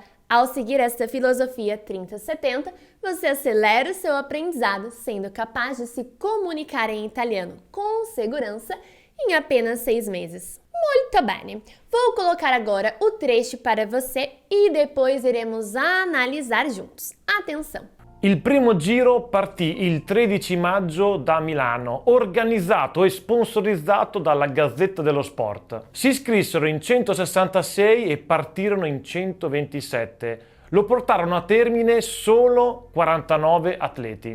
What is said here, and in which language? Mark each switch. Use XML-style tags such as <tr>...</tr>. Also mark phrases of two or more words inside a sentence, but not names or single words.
<pt>Ao seguir esta filosofia 30-70, você acelera o seu aprendizado, sendo capaz de se comunicar em italiano com segurança em apenas 6 meses. Muito bem! Vou colocar agora o trecho para você e depois iremos analisar juntos. Atenção!</pt> <it>Il primo giro partì il 13 maggio da Milano, organizzato e sponsorizzato dalla Gazzetta dello Sport. Si iscrissero in 166 e partirono in 127. Lo portarono a termine solo 49 atleti.</it>